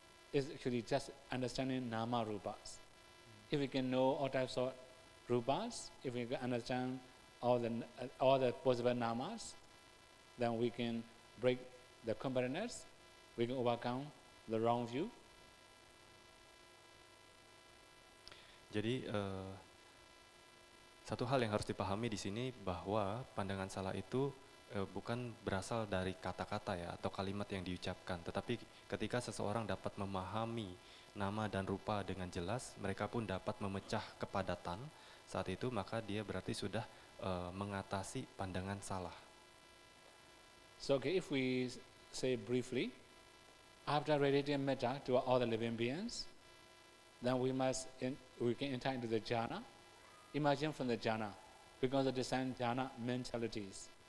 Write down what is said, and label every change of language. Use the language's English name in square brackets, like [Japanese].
[English] It's actually just understanding nama rupas. If we can know all types of rupas, if we can understand all the possible namas, then we can break the competitiveness, we can overcome the wrong view. [Indonesian] Jadi satu hal yang harus dipahami di sini bahwa pandangan salah itu bukan berasal dari kata-kata ya atau kalimat yang diucapkan, tetapi ketika seseorang dapat memahami nama dan rupa dengan jelas, mereka pun dapat memecah kepadatan. Saat itu maka dia berarti sudah mengatasi pandangan salah. [English] So okay, if we say briefly, after radiating metta to all the living beings, then we can enter into the jhana. Imagine from the jhana, because of the same jhana mentalities.